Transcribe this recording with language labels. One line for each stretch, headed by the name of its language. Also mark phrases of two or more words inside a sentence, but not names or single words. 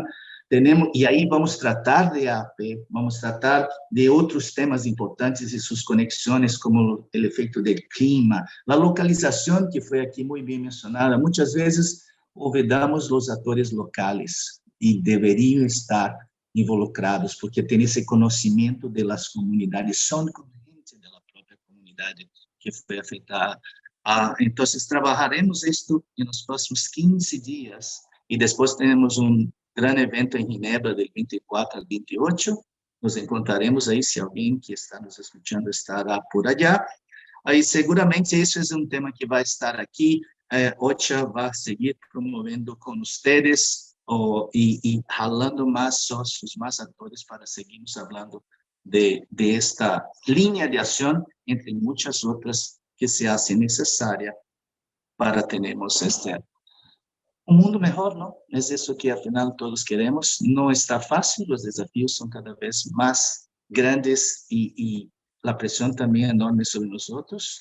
Spanish: Tenemos, y ahí vamos a tratar de AAP, vamos a tratar de otros temas importantes y sus conexiones, como el efecto del clima, la localización, que fue aquí muy bien mencionada. Muchas veces olvidamos los actores locales y deberían estar involucrados, porque
Portuguese: têm esse conhecimento das comunidades, são componentes da própria comunidade que foi afetada. Então, trabalharemos isto nos próximos 15 dias, e depois teremos grande evento em Ginebra,
Spanish: del 24 al 28,
Portuguese: nos encontraremos aí, se alguém que está nos escutando estará
Spanish: por allá.
Portuguese: Aí, seguramente, esse é tema que vai estar aqui, OCHA vai seguir promovendo com vocês,
Spanish: y jalando más socios, más actores para seguirnos hablando de esta línea de acción, entre muchas otras que se hace necesaria para tener un mundo mejor, ¿no? Es eso que al final todos queremos. No está fácil, los desafíos son cada vez más grandes y la presión también enorme sobre nosotros.